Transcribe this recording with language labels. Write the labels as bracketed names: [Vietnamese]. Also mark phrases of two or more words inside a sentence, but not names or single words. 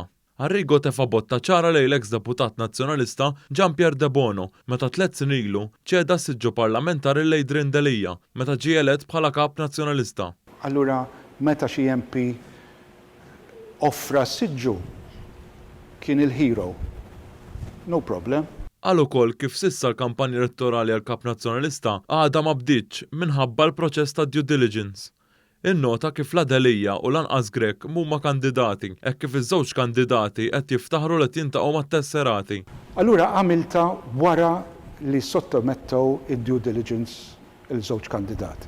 [Maltese] Arrigo tefa' botta ċara lejn l-eks deputat nazzjonalista Gianpier De Bono meta 3 snin ilu ċeda s-siġġu parlamentari l Adrian Delija meta ġie elett bħala kap nazzjonalista. Allura meta xi MP offra s-siġġu kien il-hero. [English] No problem. [Maltese] Qal ukoll kif s'issa l-kampanja elettorali għal kap nazzjonalista għadha ma bdietx minħabba l-proċess ta' [English] due diligence. [Maltese] Innota kif la Delija u lanqas Grech huma kandidati hekk kif iż-żewġ kandidati qed jiftaħru li jintaqgħu mat-tesserati. Allura għamilta wara li sottomettew id- [English] due diligence [Maltese] il-żewġ kandidati.